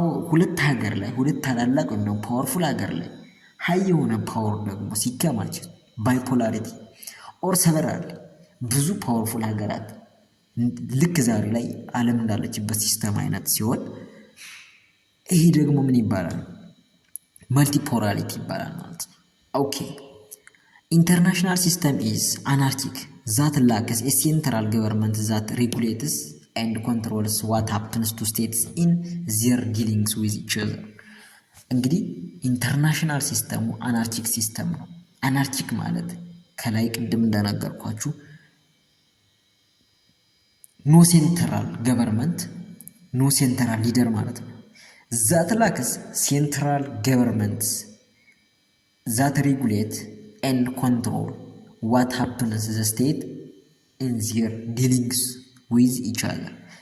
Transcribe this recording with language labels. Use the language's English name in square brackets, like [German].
[Amharic] ሁለት ሀገር ላይ ሁለት ታላላቅ ወይም ደግሞ ፓወርፉል ሀገር ላይ ሃይ የሆነ ፓወር ደግሞ ሲከማች ባይፖላሪቲ ኦር ሰቨራል ብዙ ፓወርፉል ሀገራት ልክ ዛሬ ላይ ዓለም እንዳለችበት ሲስተም አይነት ሲሆን ይሄ ደግሞ ምን ይባላል? መልቲፖላሪቲ ይባላል ማለት ነው። ኦኬ [English] International system is anarchic that lacks a central government that regulates and controls what happens to states in their dealings with each other. [Amharic] እንግዲህ ኢንተርናሽናል ሲስተሙ አናርቺክ ሲስተም ነው። አናርቺክ ማለት ከላይ ቅድም እንደነገርኳችሁ [English] ኖ ሴንትራል ገቨርንመንት ኖ ሴንትራል ሊደር [Amharic] ማለት ነው። [English] that lacks central governments that regulate and control what happens to the state in their dealings with each other.